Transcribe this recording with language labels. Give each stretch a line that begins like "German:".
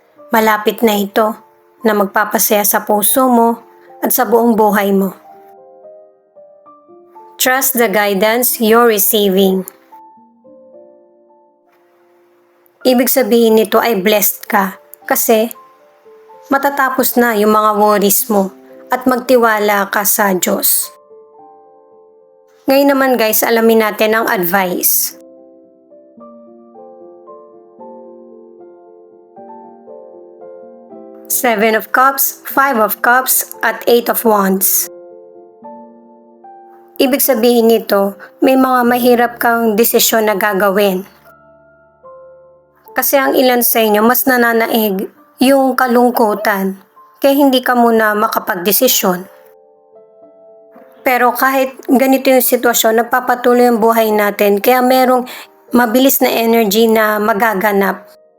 Filipino: Malapit na ito na magpapasaya sa puso mo at sa buong buhay mo.
English: Trust the guidance you're receiving.
Filipino: Ibig sabihin nito ay blessed ka kasi matatapos na yung mga worries mo at magtiwala ka sa Diyos. Ngayon naman guys, alamin natin ang advice. Seven of Cups, Five of Cups, at Eight of Wands. Ibig sabihin nito, may mga mahirap kang desisyon na gagawin. Kasi ang ilan sa inyo mas nananaig yung kalungkutan, kaya hindi ka muna makapagdesisyon. Pero kahit ganito yung sitwasyon, nagpapatuloy ang buhay natin, kaya merong mabilis na energy na magaganap.